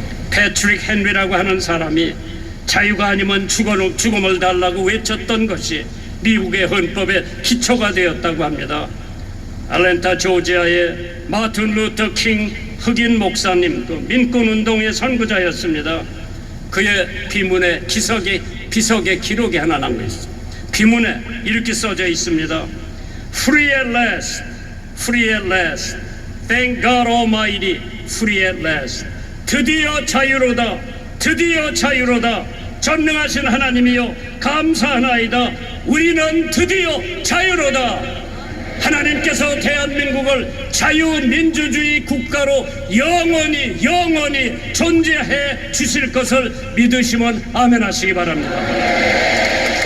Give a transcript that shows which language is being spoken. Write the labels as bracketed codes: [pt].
[ko] 패트릭 헨리라고 하는 사람이 자유가 아니면 죽음을 달라고 외쳤던 것이 미국의 헌법의 기초가 되었다고 합니다. 아틀랜타 조지아의 마틴 루터 킹 흑인 목사님도 민권운동의 선구자였습니다. 그의 비문에 비석의 기록이 하나 남아 있습니다. 비문에 이렇게 써져 있습니다. [en] Free at last, free at last, thank God Almighty, free at last. [ko] 드디어 자유로다, 드디어 자유로다. 전능하신 하나님이여 감사하나이다. 우리는 드디어 자유로다. 하나님께서 대한민국을 자유민주주의 국가로 영원히 존재해 주실 것을 믿으시면 아멘 하시기 바랍니다.